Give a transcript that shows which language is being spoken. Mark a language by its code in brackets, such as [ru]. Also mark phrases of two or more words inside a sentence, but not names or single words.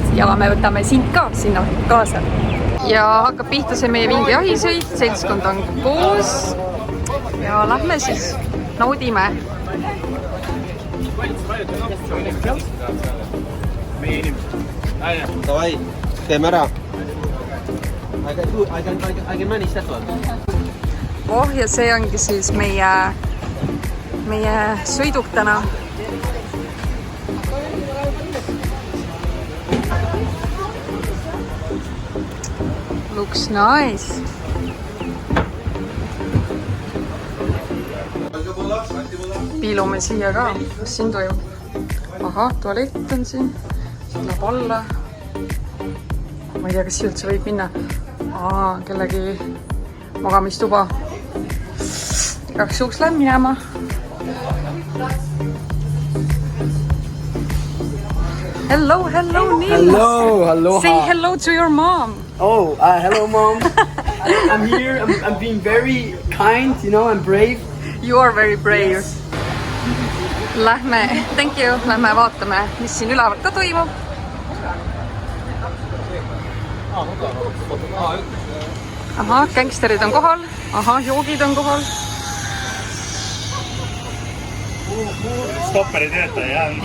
[et] Ja me võtame sind ka sinna kaasa. Ja hakkab pihta see meie vingi jahisõit. Seltskond on koos. Ja lähme siis. Naudime. Davai, teeme ära. [en] I can manage that one. [et] Ja see ongi siis meie sõiduk täna. [en] Looks nice. [et] Piilume siia ka. Mis siin toimub? Aha, tualett on siin. Siin läheb alla. Ma ei tea, kas üldse võib minna. Kellegi magamistuba. Igaks juhuks lähen minema. [en] Hello, Nils. Hello. Say hello to your mom. Oh, hello, Mom. I'm here. I'm being very kind, and brave. You are very brave. Yes. [et] lähme vaatame, mis siin üleval ka toimub. Ahah, gängsterid on kohal. Ahah, joogid on kohal. Stopperi töötaja on.